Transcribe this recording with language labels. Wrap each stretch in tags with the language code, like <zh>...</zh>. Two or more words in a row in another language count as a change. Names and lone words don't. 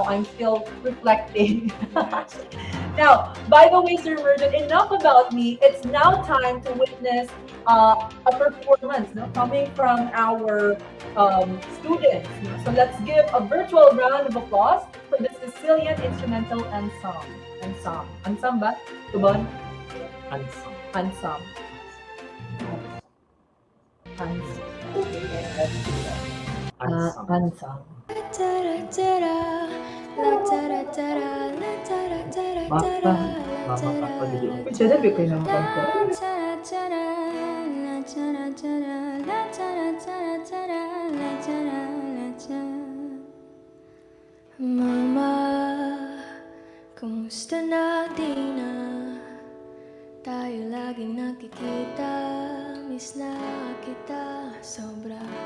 <en>I'm still reflecting. Now, by the way, Sir Merjun, enough about me. It's now time to witness a performance coming from our students. So let's give a virtual round of applause for the Sicilian Instrumental Ensemble. Ensemble? Tubon? Ensemble. Ensemble.</en> <tl>Pwede kayo ng kanta. Mama, kumusta na di na tayo laging nakikita, miss na kita sobra.</tl>